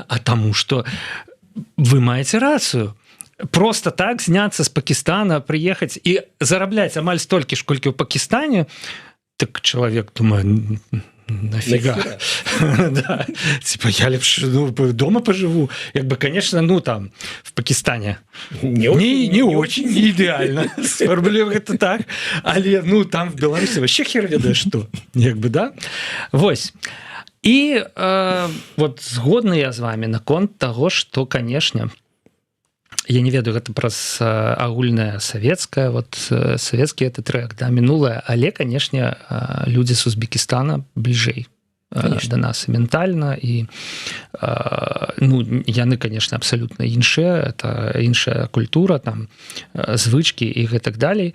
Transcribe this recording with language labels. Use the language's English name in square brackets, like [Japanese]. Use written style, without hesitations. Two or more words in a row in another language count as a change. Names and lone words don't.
[Belarusian] А таму, што вы маеце рацыю. Просто так зняцца з Пакістана, прыехаць і зарабляць амаль столькі ж, колькі ў Пакістане, так чалавек думае, нафига. [Russian] Да. Типа, я лепш дома поживу. Як бы, конечно, ну там, в Пакистане не очень идеально. [Belarusian] Сформулюю гэта так. Але, ну, там в Беларусі вообще хер ведае што. Як бы, да? Вось. І вот згодны я з вами наконт таго, што, конечно, я не ведаю, гэта праз агульнае савецкае, вот савецкі это трек, да, мінулае, але, канешне, людзі з Узбекістана бліжэй да нас і ментальна, і ну, яны, конечно, абсалютна іншыя, это іншая культура, там, звычкі і гэтак далей.